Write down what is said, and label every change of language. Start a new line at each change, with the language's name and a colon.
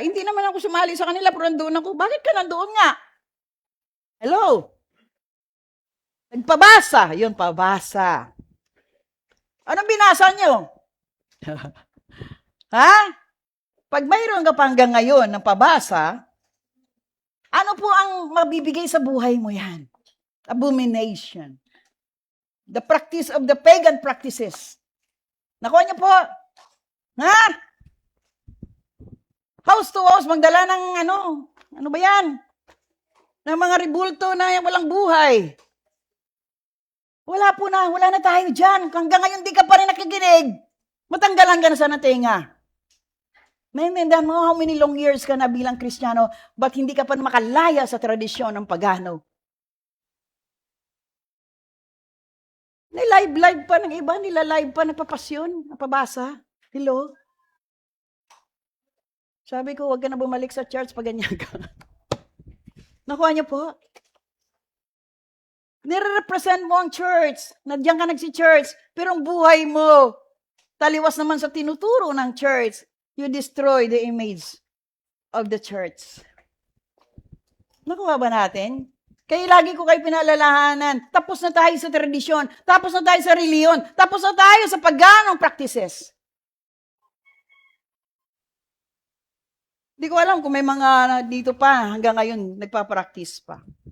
Filipino: Hindi naman ako sumali sa kanila, pero nandoon ako. Bakit ka nandoon nga? Hello? Nagpabasa. Yun, pabasa. Anong binasa nyo? Ha? Pag mayroon ka pa hanggang ngayon ng pabasa, ano po ang mabibigay sa buhay mo yan?
English: Abomination. The practice of the pagan practices.
Filipino: Nakuha niyo po? Ha?
English: House to house,
Filipino: magdala ng Ano ba yan? Ng mga ribulto na walang buhay. Wala na tayo dyan. Hanggang ngayon di ka pa rin nakikinig. Matanggalan ka na sa natinga. Naintindihan mo
English: how many long years
Filipino: ka na bilang Kristiyano, ba't hindi ka pa makalaya sa tradisyon ng pagano? Nilive pa ng iba, nilalive pa, nagpapasyon, napabasa. Hello? Sabi ko, huwag ka na bumalik sa church pag ganyan ka. Nakuha niyo po? Nire-represent mo ang church. Nandiyan ka nagsi-church. Pero ang buhay mo, taliwas naman sa tinuturo ng church.
English: You destroy the image of the church.
Filipino: Nakuha ba natin? Kaya lagi ko kayo pinaalalahanan. Tapos na tayo sa tradisyon. Tapos na tayo sa reliyon. Tapos na tayo sa paganong practices. Hindi ko alam kung may mga dito pa hanggang ngayon nagpa-practice pa.